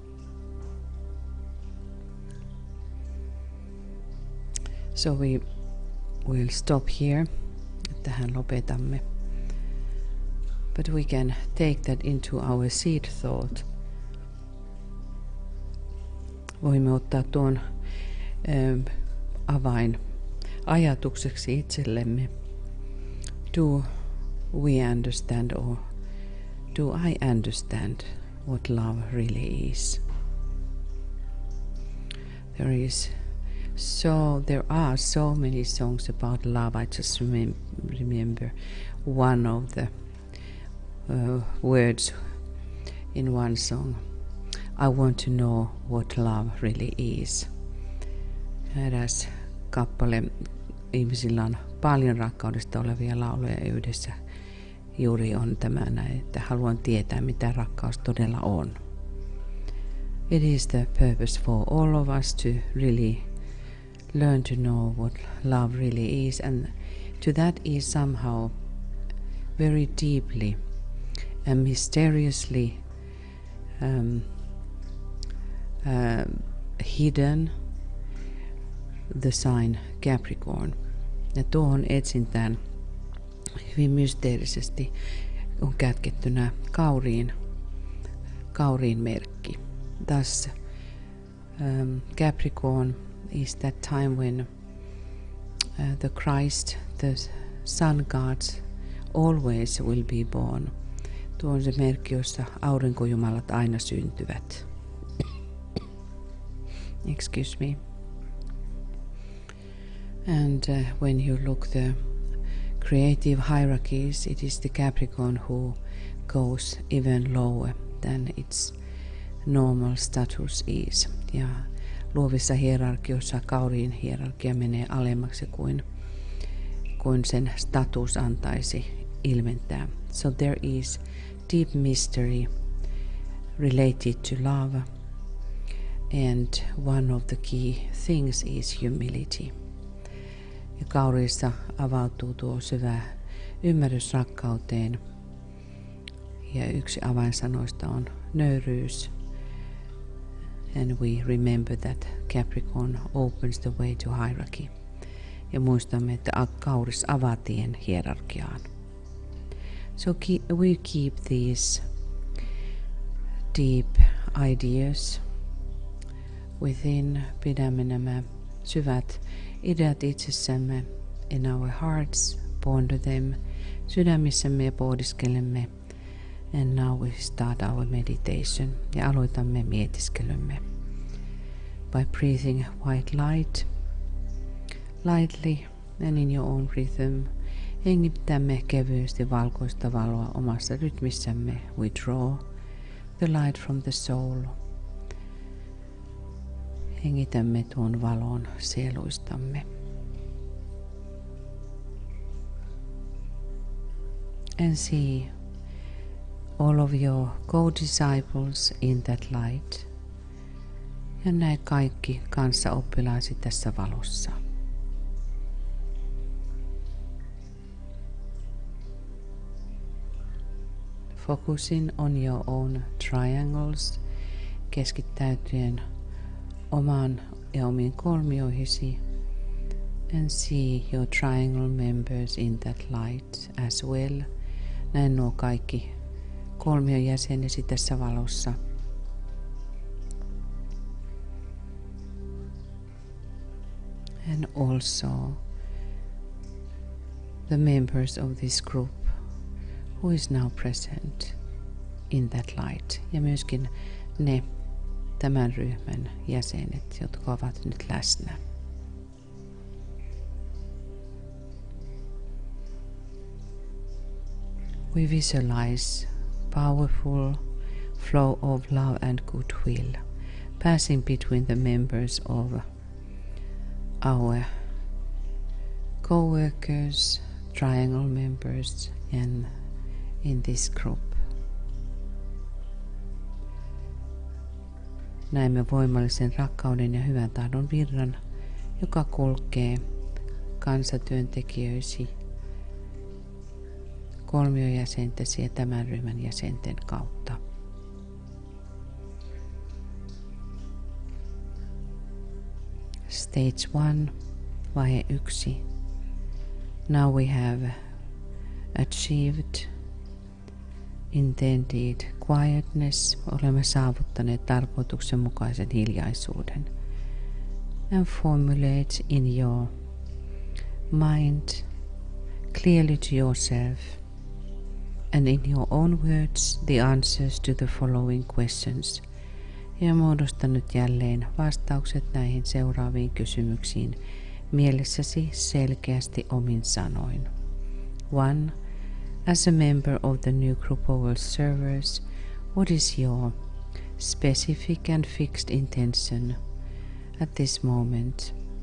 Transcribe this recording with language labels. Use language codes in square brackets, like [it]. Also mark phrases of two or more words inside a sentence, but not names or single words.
[en] So we will stop here. [fi] Tähän lopetamme. [en] But we can take that into our seed thought. [fi] Voimme ottaa tuon avain ajatukseksi itsellemme. [en] Do we understand, or do I understand what love really is? There are so many songs about love. I just remember one of the words in one song. I want to know what love really is. [fi] Eräs kappale, ihmisillä on paljon rakkaudesta olevia lauluja yhdessä. Juuri on tämä näin, että haluan tietää, mitä rakkaus todella on. [en] It is the purpose for all of us to really learn to know what love really is, and to that is somehow very deeply and mysteriously hidden the sign Capricorn. [fi] Ja tuohon etsintään hyvin mysteerisesti on kätkettynä kauriin merkki. [en] Thus Capricorn is that time when the Christ, the sun gods, always will be born. [fi] Tuo on se merkki, jossa aurinkojumalat aina syntyvät. [en] Excuse me. And when you look the creative hierarchies, it is the Capricorn who goes even lower than its normal status is. [fi] Ja luovissa hierarkioissa kauriin hierarkia menee alemmaksi kuin sen status antaisi ilmentää. [en] So there is deep mystery related to love, and one of the key things is humility. [fi] Ja kauriissa avautuu tuo syvä ymmärrys rakkauteen, ja yksi avainsanoista on nöyryys. [en] And we remember that Capricorn opens the way to hierarchy. [fi] Ja muistamme, että kauris avaa tien hierarkiaan. [en] So we keep these deep ideas within. [fi] Pidämme nämä syvät ideat itsessämme [en] in our hearts, ponder them [fi] sydämissämme ja pohdiskelemme. [en] And now we start our meditation. [fi] Ja aloitamme mietiskelymme [en] by breathing white light lightly and in your own rhythm. [fi] Hengitämme kevyesti valkoista valoa omassa rytmissämme. [en] We draw the light from the soul. [fi] Hengitämme tuon valon sieluistamme. [en] And see all of your co-disciples in that light. [fi] Ja näe kaikki kanssaoppilaasi tässä valossa. [en] Focusing on your own triangles, [fi] keskittäytyen omaan ja omiin kolmioihisi, [en] and see your triangle members in that light as well. [fi] Näe nuo kaikki kolmion jäsenesi tässä valossa. [en] And also the members of this group who is now present in that light. [fi] Ja myöskin ne tämän ryhmän jäsenet, jotka ovat nyt läsnä. [en] We visualize powerful flow of love and goodwill, passing between the members of our co-workers, triangle members, and in this group. [fi] Näemme voimallisen rakkauden ja hyvän tahdon virran, joka kulkee kansatyöntekijöisi, kolmiojäsentäsi ja tämän ryhmän jäsenten kautta. [en] Stage 1, vaihe 1. Now we have achieved intended quietness. [fi] Olemme saavuttaneet tarkoituksenmukaisen hiljaisuuden. [en] And formulate in your mind clearly to yourself and in your own words the answers to the following questions. [fi] Ja muodosta nyt jälleen vastaukset näihin seuraaviin kysymyksiin mielessäsi selkeästi omin sanoin. [en] 1. As a member of the new group of world servers, what is your specific and fixed intention at this moment?